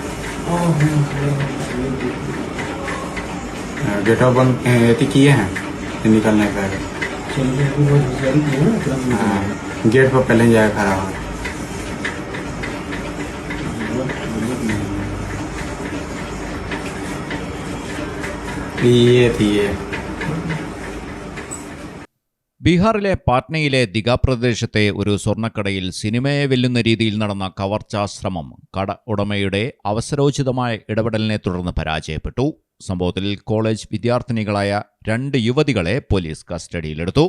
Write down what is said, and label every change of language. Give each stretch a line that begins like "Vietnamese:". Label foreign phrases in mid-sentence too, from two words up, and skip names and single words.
Hindi: गेट ऑफ बंद ये किए हैं निकलने का। गेट पर पहले जाए खड़ा हो। ये थी ये
Malayalam: ബീഹാറിലെ പാറ്റ്നയിലെ ദിഗ പ്രദേശത്തെ ഒരു സ്വർണ്ണക്കടയിൽ സിനിമയെ വെല്ലുന്ന രീതിയിൽ നടന്ന കവർച്ചാശ്രമം കട ഉടമയുടെ അവസരോചിതമായ ഇടപെടലിനെ തുടർന്ന് പരാജയപ്പെട്ടു. സംഭവത്തിൽ കോളേജ് വിദ്യാർത്ഥിനികളായ 2 യുവതികളെ പോലീസ് കസ്റ്റഡിയിലെടുത്തു.